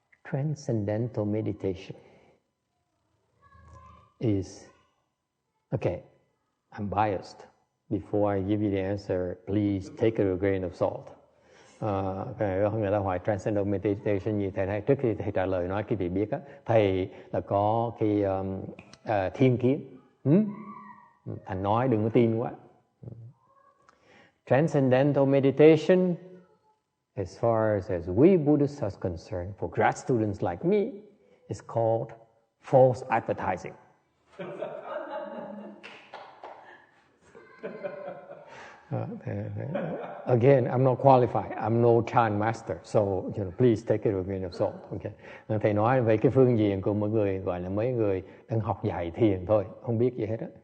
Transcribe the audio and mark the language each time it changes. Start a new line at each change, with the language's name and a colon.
English: Transcendental meditation is, okay, I'm biased. Before I give you the answer, please take it with a grain of salt.
Vietnamese: Người ta hỏi Transcendental Meditation gì, thầy trước khi thầy trả lời nói cái gì biết á, thầy là có cái thiên kiến. Thành nói đừng có tin quá.
English: Transcendental Meditation, as far as we Buddhists are concerned, for grad students like me, is called false advertising. Again, I'm not qualified. I'm no Chan master, so please take it with a grain of salt. Okay.
Vietnamese: Thầy nói về cái phương diện của mọi người gọi là mấy người đang học dạy thiền thôi, không biết gì hết á.